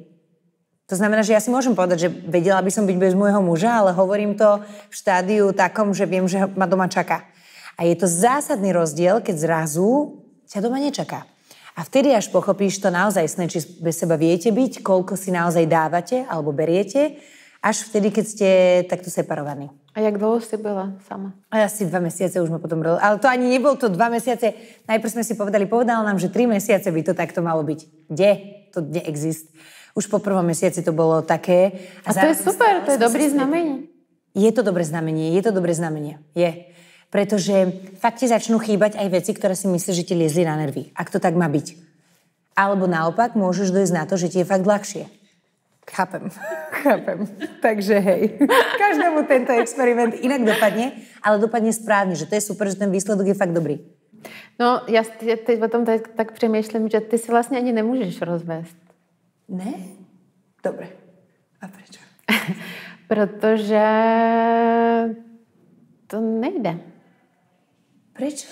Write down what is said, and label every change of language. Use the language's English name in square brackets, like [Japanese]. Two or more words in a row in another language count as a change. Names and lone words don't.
[Slovak] To znamená, že ja si môžem povedať, že vedela by som byť bez môjho muža, ale hovorím to v štádiu takom, že viem, že ma doma čaká. A je to zásadný rozdiel, keď zrazu ťa doma nečaká. A vtedy až pochopíš to naozaj, či bez seba viete byť, koľko si naozaj dávate alebo beriete Až vtedy, keď ste takto separovaní. [Czech] A jak dlouho jsi byla sama? [Slovak] Asi 2 mesiace už ma potom... Ale to ani nebol to 2 mesiace. Najprv sme si povedal nám, že 3 mesiace by to takto malo byť. Kde? To neexist. Už po 1. mesiaci to bolo také. [Czech] A to je super, to je dobrý znamení. [Slovak] Je to dobré znamenie. Je. Pretože fakt ti začnú chýbať aj veci, ktoré si myslíš, že ti liezli na nervy. Ak to tak má byť. Alebo naopak, môžeš dojsť na to, že ti je fakt ľahšie. Chápem. Takže hej. Každému tento experiment inak dopadne, ale dopadne správne, že to je super, že ten výsledok je fakt dobrý. [Czech] No, já teď o tom tak přemýšlím, že ty si vlastně ani nemůžeš rozvést. [Slovak] Ne? Dobre. A prečo? [Czech] Protože to nejde. [Slovak] Prečo?